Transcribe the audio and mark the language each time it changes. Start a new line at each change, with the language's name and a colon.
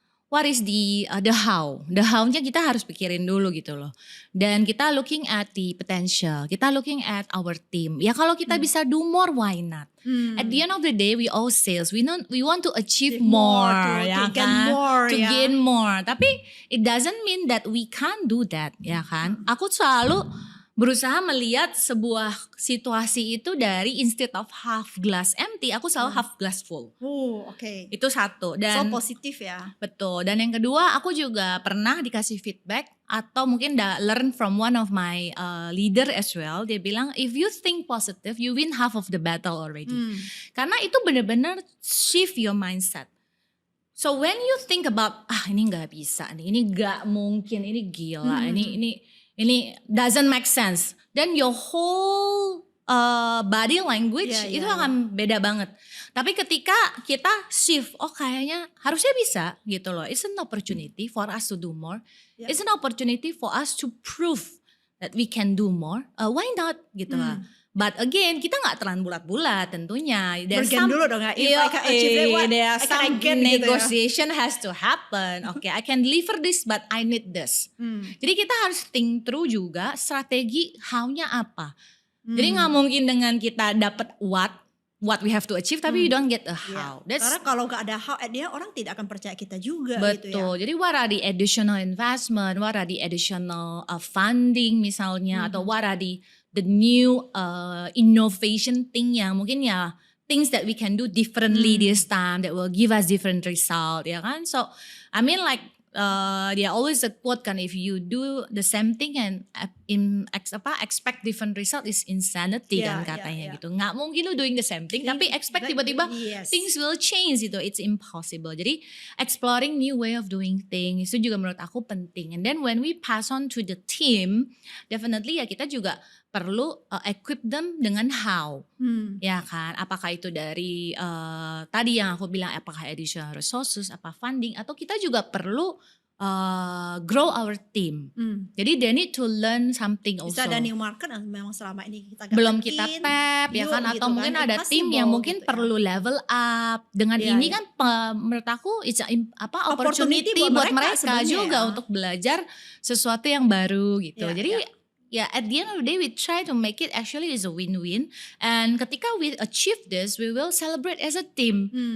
English: What is the how?
Indonesian: The how-nya kita harus pikirin dulu gitu loh. Dan kita
English: looking at the potential. Kita looking at our team.
Indonesian: Ya kalau kita bisa
English: do more, why not? At the end of the day, we all sales. We want to achieve more. Ya kan? To gain more. Tapi it doesn't mean that we can't do that.
Indonesian: Ya kan? Aku selalu berusaha melihat sebuah situasi itu dari
English: instead of half glass empty,
Indonesian: aku selalu
English: half glass full. Oke.
Indonesian: Itu satu. Dan so positif ya. Betul. Dan yang kedua, aku juga pernah dikasih feedback atau mungkin
English: learn from one of my leader as well.
Indonesian: Dia bilang,
English: if you think positive, you win half of the battle already.
Indonesian: Karena itu benar-benar
English: shift your mindset. So when you think about,
Indonesian: ini nggak bisa nih, ini nggak mungkin, ini gila, ini
English: doesn't make sense. Then your whole body language
Indonesian: itu akan beda banget. Tapi ketika kita shift, kayaknya harusnya bisa gitu loh.
English: It's an opportunity for us to do more. It's an opportunity for us to prove that we can do more. Why not
Indonesian: gitu lah.
English: But again,
Indonesian: kita gak terlalu bulat-bulat tentunya. Bergen dulu dong ya. There's
English: some negotiation has to happen. Okay, I can deliver this but I need this.
Indonesian: Jadi kita harus
English: think through
Indonesian: juga strategi how-nya apa. Jadi gak mungkin dengan kita dapat what,
English: what we have to achieve, tapi you don't get a how.
Indonesian: Karena kalau nggak ada how, dia orang tidak akan percaya kita juga. Betul. Gitu ya.
English: Jadi what are the additional investment, what are the additional funding misalnya, atau what are the new innovation thing
Indonesian: yang mungkin
English: ya things that we can do differently this time that will give us different result, ya kan? So I mean like dia always a quote kan, if you do the same thing and expect different result is insanity kan katanya gitu.
Indonesian: Nggak mungkin lu
English: doing the same thing tapi expect tiba-tiba things will change gitu. It's impossible. Jadi exploring new way of doing things
Indonesian: itu juga menurut aku penting.
English: And then when we pass on to the team, definitely
Indonesian: ya kita juga perlu
English: equip them dengan how, ya kan?
Indonesian: Apakah itu dari tadi yang aku bilang, apakah
English: additional resources,
Indonesian: apa funding, atau kita juga perlu
English: grow our team. Jadi they need to learn something also.
Indonesian: Bisa ada
English: new market
Indonesian: yang memang selama ini kita belum kita tap, ya kan? Atau mungkin ada tim yang mungkin perlu level up. Dengan ini kan menurut aku
English: it's opportunity
Indonesian: buat mereka juga untuk belajar sesuatu yang baru gitu.
English: Jadi at the end of the day we try to make it actually is a win-win. And ketika we achieve this, we will celebrate as a team.